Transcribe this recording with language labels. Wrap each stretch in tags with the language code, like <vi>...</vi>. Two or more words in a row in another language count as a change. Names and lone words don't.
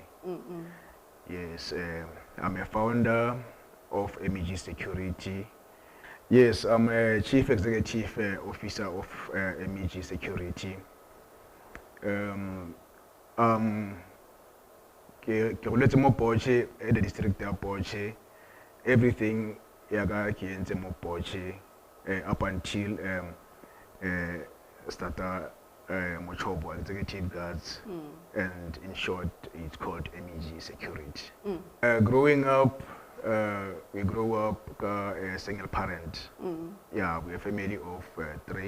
<en>Yes, I'm a founder of MEG Security. Yes, I'm a chief executive officer of MEG Security.</en> <tn>Ke goletse mo Poche</tn> <en>at the district of Poche. Everything</en> <tn>yaga ke entse mo Poche</tn> <en>up until starter Mochobo executive guards, and in short it's called MEG Security. Growing up, we grew up a single parent. Yeah, we're a family of 3.</en>